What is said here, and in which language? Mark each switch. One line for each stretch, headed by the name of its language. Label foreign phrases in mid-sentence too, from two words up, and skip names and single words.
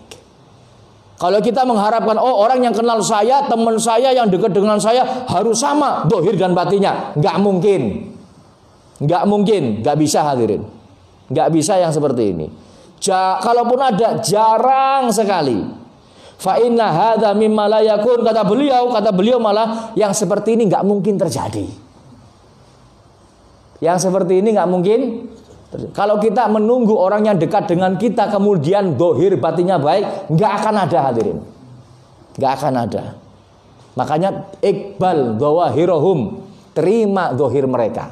Indonesian: Kalau kita mengharapkan, oh orang yang kenal saya, teman saya yang dekat dengan saya harus sama dohir dan batinnya, gak mungkin. Gak mungkin, gak bisa hadirin. Gak bisa yang seperti ini. Kalaupun ada, jarang sekali.
Arabic: فإن هذا مما لا يكون,
Indonesian: kata beliau malah yang seperti ini gak mungkin terjadi. Yang seperti ini gak mungkin terjadi. Kalau kita menunggu orang yang dekat dengan kita kemudian dohir batinnya baik, gak akan ada hadirin. Gak akan ada. Makanya
Arabic: اقبل ظواهرهم,
Indonesian: terima dohir mereka.